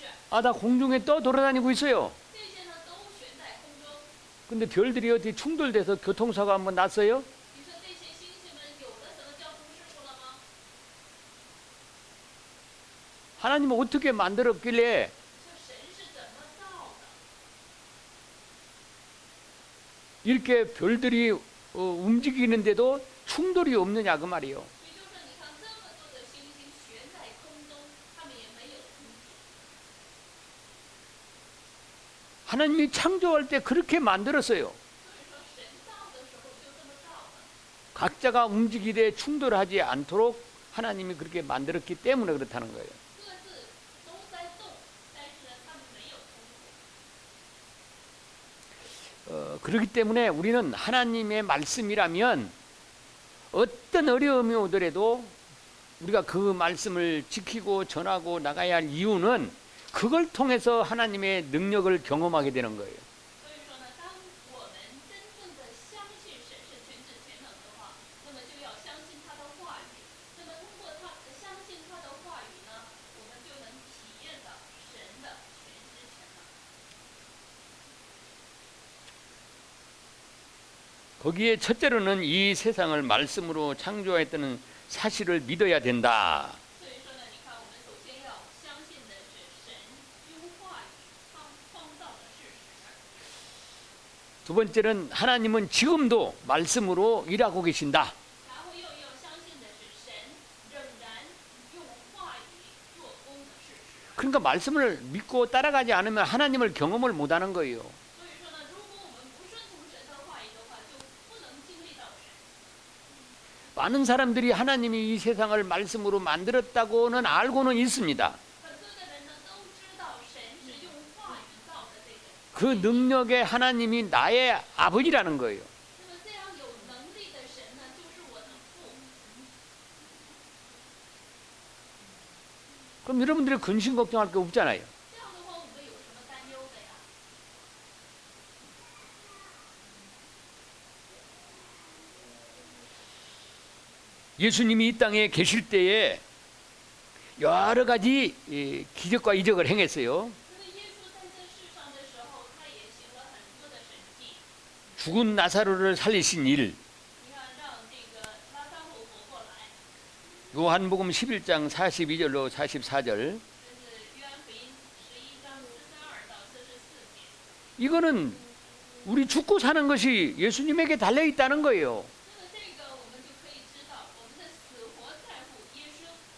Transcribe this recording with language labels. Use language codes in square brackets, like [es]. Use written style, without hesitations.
[ko] 아, 나 공중에 떠 돌아다니고 있어요. [zh] 这些呢都悬在空中。 [ko] 근데 별들이 어디 충돌돼서 교통사고 한번 났어요? [zh] 你说这些星星们有了什么交通事故了吗？ [ko] 하나님은 어떻게 만들었길래 [zh] 你说神是怎么造的？ [ko] 이렇게 별들이 움직이는데도 충돌이 없느냐 그 말이에요. [zh] 也就是说，你看这么多的星星悬在空中，它们也没有冲突。 [ko] 하나님이 창조할 때 그렇게 만들었어요. [zh] 所以说，神造的时候就这么造的。 [ko] 각자가 움직이되 충돌하지 않도록 하나님이 그렇게 만들었기 때문에 그렇다는 거예요. [zh] 各自都在动，但是呢，它们没有冲突。 [ko] 그렇기 때문에 우리는 하나님의 말씀이라면 어떤 어려움이 오더라도 우리가 그 말씀을 지키고 전하고 나가야 할 이유는 그걸 통해서 하나님의 능력을 경험하게 되는 거예요. [zh] 所以说呢，当我们真正的相信神是全知全能的话，那么就要相信他的话语。那么通过相信他的话语呢，我们就能体验到神的全知全能。 [ko] 거기에 첫째로는 이 세상을 말씀으로 창조했다는 사실을 믿어야 된다. [zh] 所以说呢，你看，我们首先要相信的是神用话语创造的事实。 [ko] 두 번째는 하나님은 지금도 말씀으로 일하고 계신다. [zh] 然后又要相信的是神仍然用话语做工的事实。 [ko] 그러니까 말씀을 믿고 따라가지 않으면 하나님을 경험을 못하는 거예요. [zh] 所以说呢，如果我们不顺从神的话语的话，就不能经历到神。 [ko] 많은 사람들이 하나님이 이 세상을 말씀으로 만들었다고는 알고는 있습니다. [zh] 很多的人呢都知道神是用话语造的这个。 [ko] 그 능력의 하나님이 나의 아버지라는 거예요. [zh] 那么这样有能力的神呢，就是我的父。 [ko] 그럼 여러분들이 근심 걱정할 게 없잖아요. [zh] 这样的话，我们有什么担忧的呀？ [ko] 예수님이 이 땅에 계실 때에 여러 가지 기적과 이적을 행했어요. [zh] 因为耶稣在这世上的时候，他也行了很多的神迹。 [ko] 죽은 나사로를 살리신 일, [zh] 你看，让这个拉撒路活过来， [ko] 요한복음 11장 42절로 44절. [zh] 这是约翰福音11章42到44节。 [ko] 이거는 우리 죽고 사는 것이 예수님에게 달려 있다는 거예요. [zh] 那么这个我们就可以知道，我们的死活在乎耶稣，